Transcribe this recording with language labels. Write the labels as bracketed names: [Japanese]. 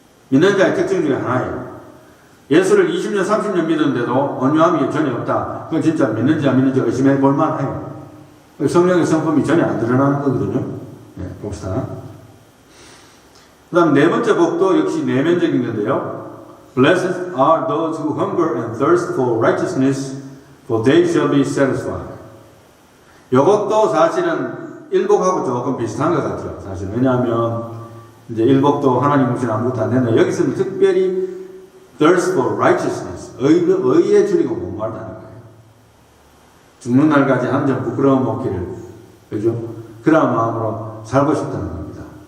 [Korean] 믿는 자의 특징 중에 하나예요. 예수를 20년, 30년 믿었는데도 온유함이 전혀 없다. 그건 진짜 믿는지 안 믿는지 의심해 볼 만해요. 성령의 성품이 전혀 안 드러나는 거거든요. 네, 봅시다. 그 다음 네 번째 복도 역시 내면적인 건데요. [English] Blessed are those who hunger and thirst for righteousness, for they shall be satisfied. [Korean] 이것도 사실은 일복하고 조금 비슷한 것 같아요. 사실 왜냐하면 이제 일복도 하나님 없이는 아무것도 안 된다. 여기서는 특별히 [English] thirst for righteousness, [Korean] 의에 줄이고 목마르다는 거예요. 죽는 날까지 한 점 부끄러움 없기를, 그죠? 그런 마음으로 살고 싶다는 겁니다.